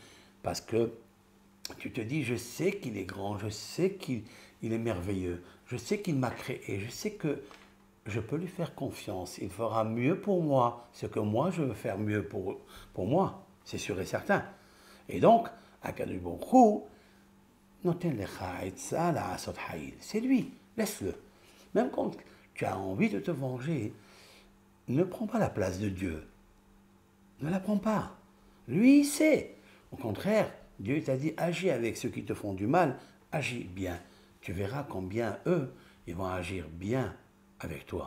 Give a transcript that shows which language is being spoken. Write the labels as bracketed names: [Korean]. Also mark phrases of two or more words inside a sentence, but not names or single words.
[French] Parce que tu te dis, je sais qu'il est grand, je sais qu'il est merveilleux, je sais qu'il m'a créé, je sais que je peux lui faire confiance, il fera mieux pour moi ce que moi je veux faire mieux pour moi, c'est sûr et certain. Et donc, [Hebrew] הקדוש ברוך הוא, נותן לך עצה לעשות האיל, [French] c'est lui, laisse-le. Même quand tu as envie de te venger, ne prends pas la place de Dieu. Ne la prends pas. Lui, il sait. Au contraire, Dieu t'a dit, agis avec ceux qui te font du mal, agis bien. Tu verras combien eux, ils vont agir bien avec toi.